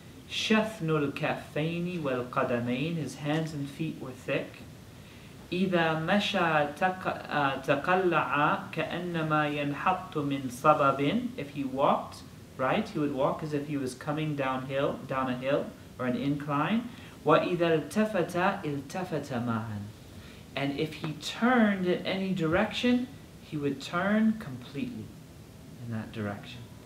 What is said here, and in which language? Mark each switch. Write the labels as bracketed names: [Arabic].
[Arabic] Shathnul kaffaini wal qadamain. [English] His hands and feet were thick. [Arabic] إذا مشى تقلع كأنما ينحط من صبب. [English] If he walked, right, he would walk as if he was coming down a hill or an incline. [Arabic] وَإِذَا الْتَفَتَ الْتَفَتَ مَعًا. [English] And if he turned in any direction, he would turn completely in that direction.